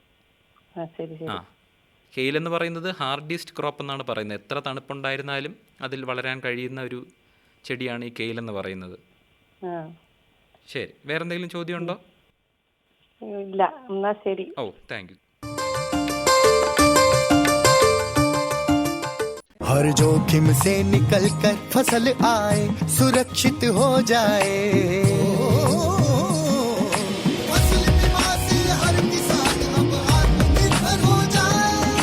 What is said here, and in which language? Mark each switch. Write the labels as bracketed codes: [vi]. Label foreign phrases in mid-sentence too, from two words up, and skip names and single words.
[ml] കെയിൽ എന്ന് പറയുന്നത് [en] hardiest crop [ml] എന്നാണ് പറയുന്നത്. എത്ര തണുപ്പുണ്ടായിരുന്നാലും അതിൽ വളരാൻ കഴിയുന്ന ഒരു ചെടിയാണ് ഈ കെയിൽ എന്ന് പറയുന്നത്. ശരി, വേറെ എന്തെങ്കിലും ചോദ്യം ഉണ്ടോ? ഇല്ല, എന്നാ ശരി. [en] ഓ, thank you. [hi] हर जोखिम से निकल कर फसल आए, सुरक्षित हो जाए। फसल बीमा से हर किसान अब आत्मनिर्भर हो जाए।